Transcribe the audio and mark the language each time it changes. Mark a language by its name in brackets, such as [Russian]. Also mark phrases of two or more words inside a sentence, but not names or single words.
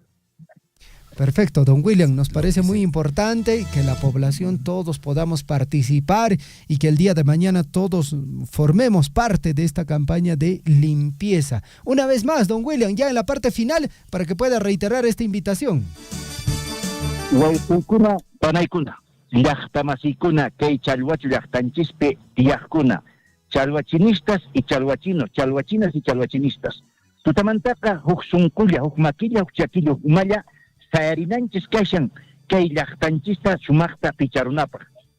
[Spanish] Perfecto, don William, nos parece muy importante que la población todos podamos participar y que el día de mañana todos formemos parte de esta campaña de limpieza. Una vez más, don William, ya en la parte final, para que pueda reiterar esta invitación. [Quechua] Huaypunkuna, panaykuna, llaqtamasikuna, kay Chalhuacho llaqtanchispi tiyaqkuna, [Spanish] chalhuachinistas y chalhuachinos, chalhuachinas y chalhuachinistas. [Quechua] Tutamantaqa huk sunqulla, huk maquilla, huk chaquilla, huk malla, sayarinanchis kashan kay llaqtanchista sumaqta picharunapaq.